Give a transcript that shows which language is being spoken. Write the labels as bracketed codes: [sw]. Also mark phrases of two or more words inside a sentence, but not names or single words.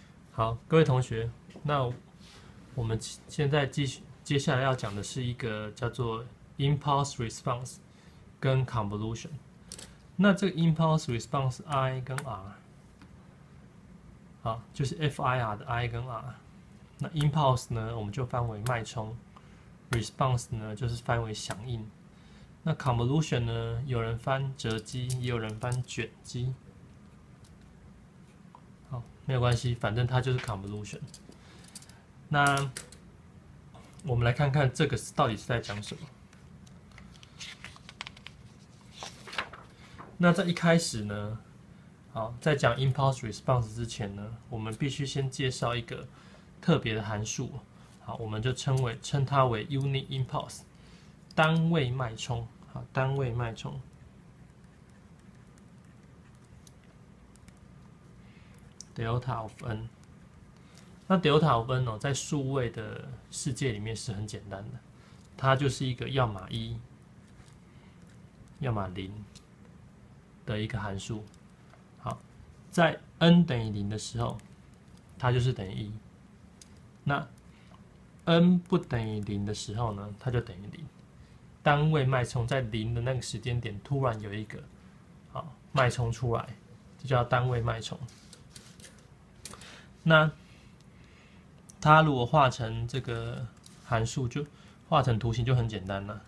[zh] 好，各位同學，那我們現在接下來要講的是一個叫做 [en] impulse response [zh] 跟 convolution。那這個 [en] impulse response [zh] I 跟 R， 好，就是 FIR 的 I 跟 R。那 impulse 呢，我們就翻為脈衝 ；response 呢，就是翻為響應。那 convolution 呢，有人翻折積，也有人翻捲積。好，沒有關係，反正它就是 convolution。那我們來看看這個到底是在講什麼。那在一開始呢，好，在講 [en] impulse response [zh] 之前呢，我們必須先介紹一個特別的函數。好，我們就稱它為 [en] unit impulse， [zh] 單位脈衝。好，單位脈衝。 [en] delta of n。 [zh] 那 [en] delta of n [zh] 在數位的世界裡面是很簡單的，它就是一個要麼1，要麼0的一個函數。好，在 n 等於0的時候，它就是等於1。那 n 不等於0的時候呢，它就等於0。單位脈衝在0的那個時間點突然有一個脈衝出來，這叫單位脈衝。那它如果畫成這個函數，就畫成圖形就很簡單了。